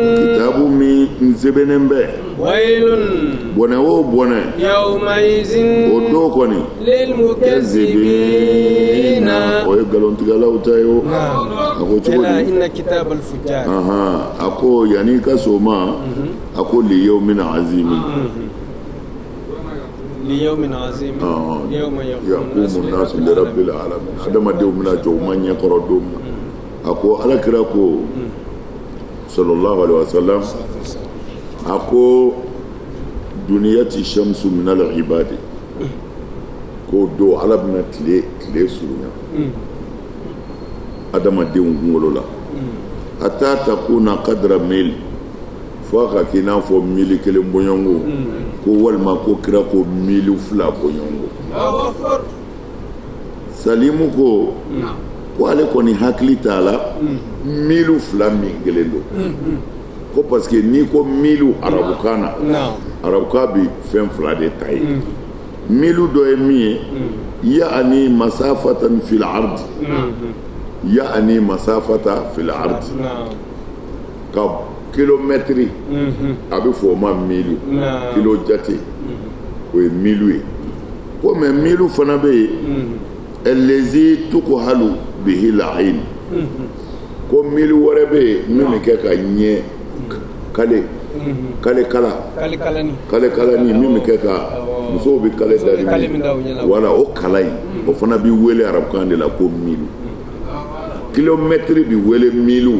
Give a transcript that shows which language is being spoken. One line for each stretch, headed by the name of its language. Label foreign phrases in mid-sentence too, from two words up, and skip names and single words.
Bambara: kitabu min n sɛbɛnnen bɛ
Arabic: wailun
Bambara: bɔnɛ o bɔnɛ
Arabic: yawmaizin
Bambara: o do kɔni
Arabic: lilmukazzibina
Bambara: o ye nkalontigɛlaw ta ye o a ko cogo
Arabic: kala di إن كتاب الفجار
Bambara: a ko yanni ka so ma a ko
Arabic: ليوم عظيم ليوم عظيم يوم يقوم الناس لرب العالمين
Bambara: adamadenw bɛna jɔ u ma ɲɛ kɔrɔ don min a ko alakira ko
Arabic: صلى الله عليه وسلم
Bambara: a ko
Arabic: تدنى الشمس من العباد
Bambara: ko do ala bɛna tile surunya adamadenw kunkolo la
Arabic: حتى تكون قدر ميل
Bambara: fo a ka k'i n'a fɔ mili kelen bɔɲɔngo ko walima ko kira ko mili 2 bɔɲɔngo salimu ko ale kɔni hakili t'a la mili 2 min kelen don ko
French: parce que
Bambara: n'i ko mili arabukan na arabukan bi fɛn 2 de ta ye mili dɔ ye min ye
Arabic: يعني مسافة في الأرض يعني مسافة في الأرض
Bambara: ka kilomètre a bɛ fɔ o ma milu kilo jate o ye milu ye ko mais milu fana bɛ yen
Arabic: الذي تكحل به العين
Bambara: ko milu wɛrɛ bɛ yen min bɛ kɛ ka ɲɛ kale kalani min bɛ kɛ ka musow bɛ kale da wala o kala in o fana bɛ wele arabukan de la ko milu kilomètre bɛ wele milu